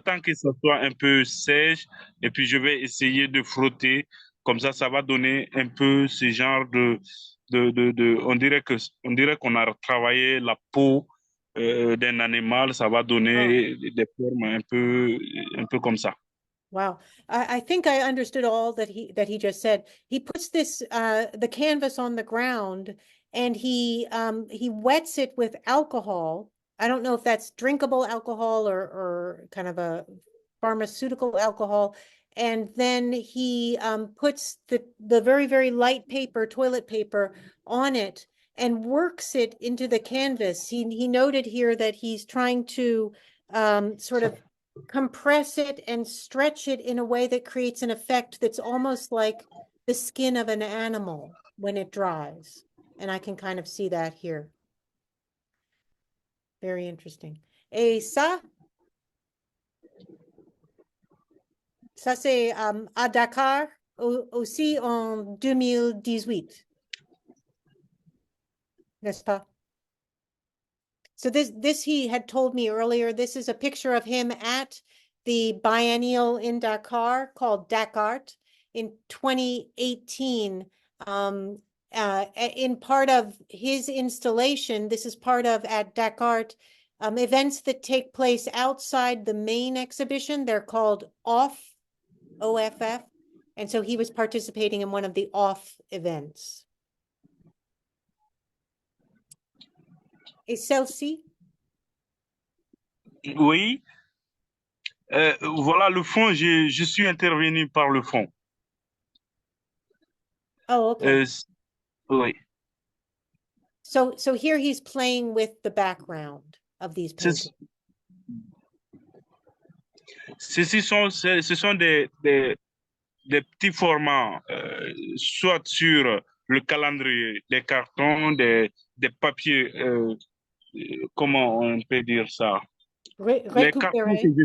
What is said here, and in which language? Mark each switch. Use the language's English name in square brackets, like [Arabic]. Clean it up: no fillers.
[French] j'attends que ça soit un peu sèche et puis je vais essayer de frotter. Comme ça va donner un peu ce genre on dirait qu'on a travaillé la peau d'un animal. Ça va Oh, donner des formes un peu comme ça. wow. [English] I think I understood all that he just said. He puts this the canvas on the ground and he wets it with alcohol. I don't know if that's drinkable alcohol or kind of a pharmaceutical alcohol. And then he puts the very, very light paper, toilet paper, on it and works it into the canvas. He noted here that he's trying to sort of compress it and stretch it in a way that creates an effect that's almost like the skin of an animal when it dries. And I can kind of see that here. Very interesting. [French] Et ça c'est à Dakar aussi en 2018, n'est-ce pas? [English] So this he had told me earlier. This is a picture of him at the biennial in Dakar called Dakart in 2018. In part of his installation, this is part of at Dakart events that take place outside the main exhibition. They're called OFF. And so he was participating in one of the off events. [French] Et celle-ci? Oui, voilà le fond, je suis intervenu par le fond. [English] Oh, okay. [French] Oui. [English] So here he's playing with the background of these paintings. [French] Ce sont des petits formats, soit sur le calendrier, des cartons, des papiers, comment on peut dire ça? Récupérer.